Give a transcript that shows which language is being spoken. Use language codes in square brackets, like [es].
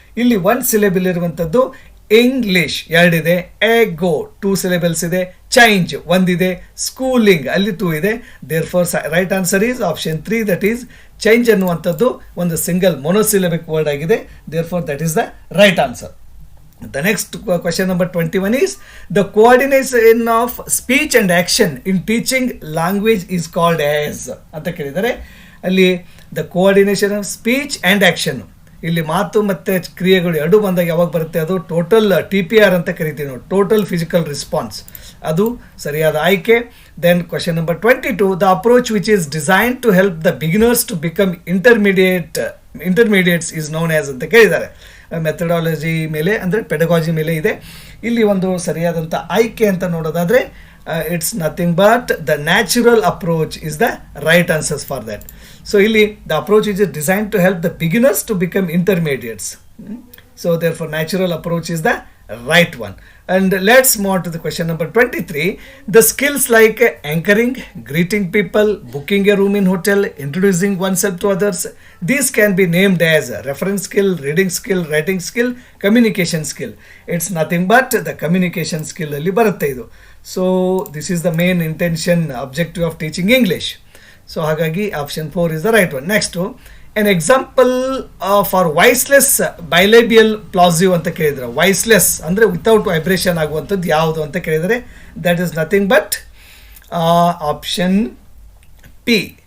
[kn] ಇಲ್ಲಿ 1 syllable ಇರುವಂಥದ್ದು English 2 ಇದೆ, ಎಗೋ 2 syllables ಇದೆ, ಚೇಂಜ್ 1 ಇದೆ, ಸ್ಕೂಲಿಂಗ್ ಅಲ್ಲಿ 2 ಇದೆ. [en] therefore right answer is option 3, that is change [kn] ಅನ್ನುವಂಥದ್ದು ಒಂದು [en] Single monosyllabic word ಆಗಿದೆ. Therefore that is the right answer. The next question number 21 is, the coordination of speech and action in teaching language is called as [kn] ಅಂತ ಕೇಳಿದ್ದಾರೆ. ಅಲ್ಲಿ [en] the coordination of speech and action, [kn] ಇಲ್ಲಿ ಮಾತು ಮತ್ತು ಕ್ರಿಯೆಗಳು ಎರಡು ಬಂದಾಗ ಯಾವಾಗ ಬರುತ್ತೆ, ಅದು ಟೋಟಲ್ TPR ಅಂತ ಕರಿತೀವಿ ನಾವು, ಟೋಟಲ್ ಫಿಸಿಕಲ್ ರೆಸ್ಪಾನ್ಸ್. ಅದು ಸರಿಯಾದ ಆಯ್ಕೆ. [en] Then question number 22, the approach which is designed to help the beginners to become intermediates is known as [kn] ಅಂತ ಕೇಳಿದ್ದಾರೆ. ಮೆಥಡಾಲಜಿ ಮೇಲೆ ಅಂದರೆ ಪೆಡಗಾಜಿ ಮೇಲೆ ಇದೆ. ಇಲ್ಲಿ ಒಂದು ಸರಿಯಾದಂಥ ಆಯ್ಕೆ ಅಂತ ನೋಡೋದಾದರೆ [en] It's nothing but the natural approach is the right answers for that. So ಇಲ್ಲಿ the approach is design to help the beginners to become intermediates. So therefore natural approach is the right one. And let's move on to the question number 23. The skills like anchoring, greeting people, booking a room in hotel, introducing oneself to others, these can be named as reference skill, reading skill, writing skill, communication skill. It's nothing but the communication skill [kn] alli barutte idu. [en] So this is the main intention, objective of teaching English. So hagagi option 4 is the right one. Next, an example for voiceless bilabial plosive ಅಂತ ಕೇಳಿದ್ರೆ, voiceless ಅಂದರೆ without vibration [kn] ಆಗುವಂಥದ್ದು ಯಾವುದು ಅಂತ ಕೇಳಿದರೆ [en] That is nothing but option P.